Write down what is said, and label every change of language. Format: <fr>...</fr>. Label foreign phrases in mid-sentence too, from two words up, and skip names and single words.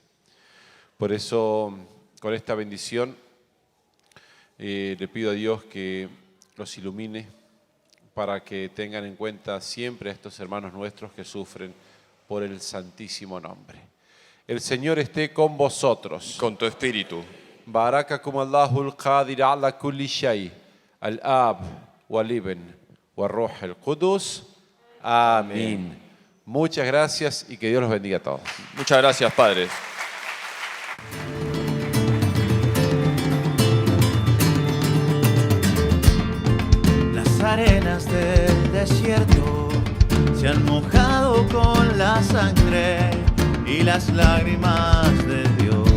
<es>Por eso, con esta bendición, le pido a Dios que los ilumine para que tengan en cuenta siempre a estos hermanos nuestros que sufren por el santísimo nombre. El Señor esté con vosotros. Con tu espíritu.</es> <ar>بارككم الله القدير على كل شيء، الآب، والابن، والروح القدس.</ar> <es>Amén. Muchas gracias y que Dios los bendiga a todos. Muchas gracias, padres. Las arenas del desierto se han mojado con la sangre y las lágrimas de Dios.</es>